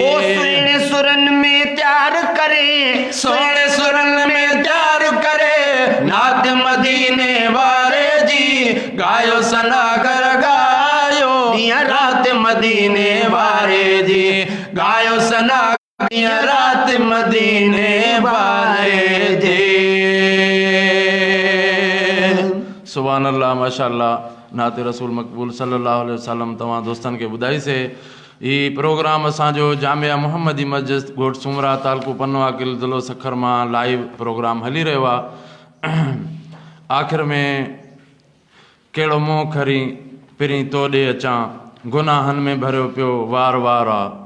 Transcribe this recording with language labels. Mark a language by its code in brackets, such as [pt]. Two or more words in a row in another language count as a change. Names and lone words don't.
[sd] او سهڻي سرن ۾ تيار ڪري، سهڻي سرن ۾ تيار ڪري، نعت مديني واري جي. گايو سناگر گايو ڏينهن رات مديني واري جي. گايو سناگر ڏينهن رات مديني واري جي. [ar] سبحان الله، ماشاء الله، [sd] نعت رسول مقبول [ar] صلى الله عليه وسلم [sd] توهان دوستن کي ٻڌائيسين. هي پروگرام اسان جو جامعه محمدي مسجد ڳوٺ سومرا، تعلقو پنو، عاقل ضلعو سکر مان لائيو پروگرام هلي رهيو آهي. آخر ۾ ڪهڙو منهن کڻي پرين تو ڏي اچان، گناهن ۾ ڀريو پيو وار وار آ.